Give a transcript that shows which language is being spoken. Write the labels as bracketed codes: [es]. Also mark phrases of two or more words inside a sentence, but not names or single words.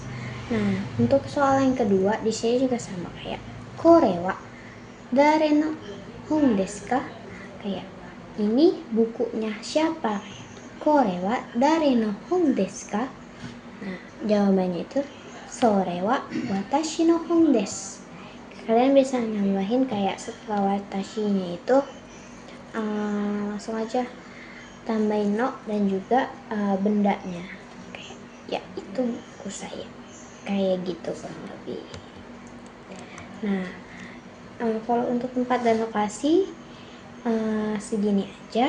[id] Nah, untuk soal yang kedua di sini juga sama kayak [ja] これは誰の本ですか? [id] Kayak ini bukunya siapa? [ja] これは誰の本ですか? [id] Nah, jawabannya itu [ja] それは私の本です. [id] Kalian bisa nambahin kayak setelah watashinya itu langsung aja tambahin no dan juga bendanya. Kayak ya itu buku saya. Kayak gitu kurang lebih. Nah, kalau untuk tempat dan lokasi segini aja.